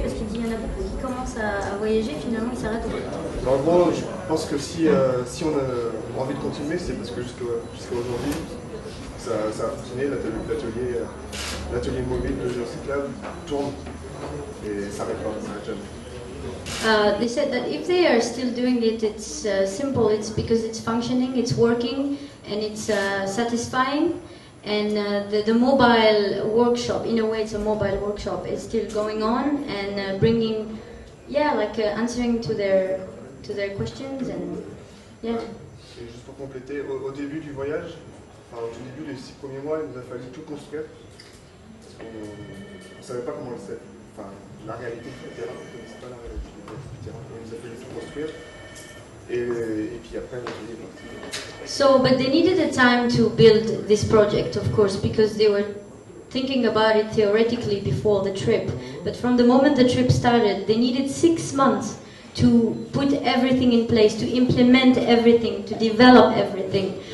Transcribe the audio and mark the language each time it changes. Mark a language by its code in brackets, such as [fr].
[fr] Parce qu'il dit qu'il y en a beaucoup qui commencent à voyager, finalement ils s'arrêtent au bout. En gros, je pense que si on a envie de continuer, c'est parce que jusqu'à aujourd'hui, ça a fonctionné, l'atelier mobile de Geocyclab tourne et ça n'arrête pas, ça n'arrête jamais. [en] They said that if they are still doing it, it's simple. It's because it's functioning, it's working, and it's satisfying. And the mobile workshop, in a way, it's a mobile workshop, is still going on and bringing, answering to their questions and yeah. [fr] Et juste pour compléter, au début du voyage, au tout début des 6 premiers mois, il nous a fallu tout construire. Parce qu'on ne savait pas comment le faire. La réalité du terrain, on ne connaissait pas la réalité du terrain. Il nous a fallu tout construire. Et puis après, on est parti. [en] So, but they needed a time to build this project, of course, because they were thinking about it theoretically before the trip. But from the moment the trip started, they needed 6 months to put everything in place, to implement everything, to develop everything.